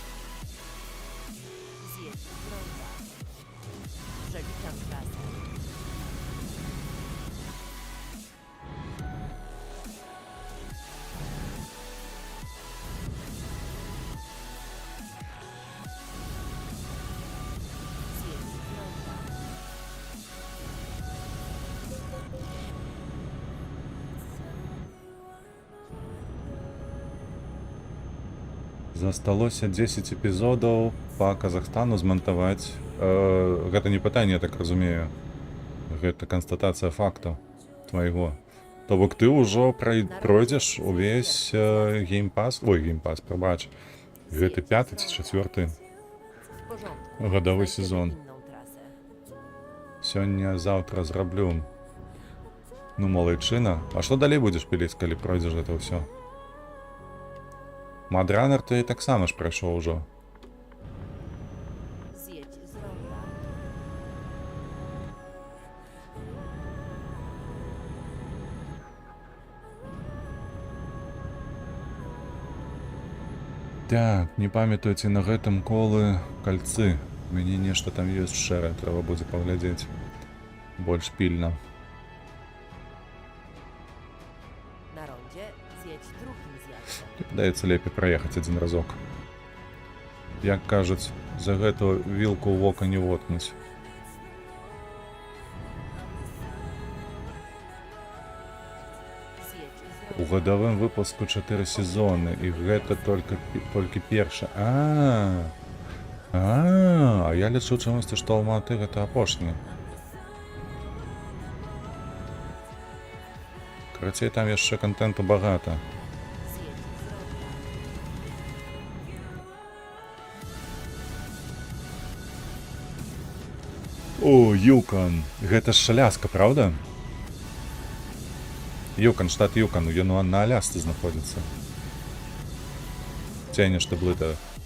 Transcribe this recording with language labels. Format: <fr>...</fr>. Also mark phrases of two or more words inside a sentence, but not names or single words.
<pl>Zjedź z ronda. Przeliczam trasę. Zjedź z ronda.</pl> <be>Засталося 10 эпізодаў па Казахстану змантаваць. Гэта не пытанне, я так разумею. Гэта канстатацыя факту твайго. То бок ты ўжо пройдзеш увесь геймпас. Ой, геймпас, прабач. Гэты 5 ці 4</be> <pl>W porządku.</pl> <be>гадовы</be> <pl>Znajdziemy</pl> <be>сезон.</be> <pl>inną trasę.</pl> <be>Сёння-заўтра зраблю. Ну, малайчына. А што далей будзеш піліць, калі пройдзеш гэта ўсё? Мадранер ты таксама ж прайшоў ужо.</be> <pl>Zjedź z ronda.</pl> <be>Так, не памятаю, ці на гэтым колы кальцы. У мяне нешта там ёсць шэрае, трэба будзе паглядзець. Больш пільна.</be> <pl>Na rondzie zjedź drugim zjazdem.</pl> <be>Падаецца лепей праехаць адзін разок. Як кажуць, за гэту вілку ў вока не воткнуць.</be> <pl>Zjedź z</pl> <be>У</be> <pl>ronda.</pl> <be>гадавым выпуску 4 сезоны, і гэта толькі першы. А я лічу чамусьці, што Алматы гэта апошні. Карацей, там яшчэ контенту багата.</be> <pl>Zjedź z ronda.</pl> <be>О, Юкон. Гэта ж Аляска, правда? Юкон, штат Юкон, ён на Алясцы знаходзіцца. Ці я нешта блытаю.</be>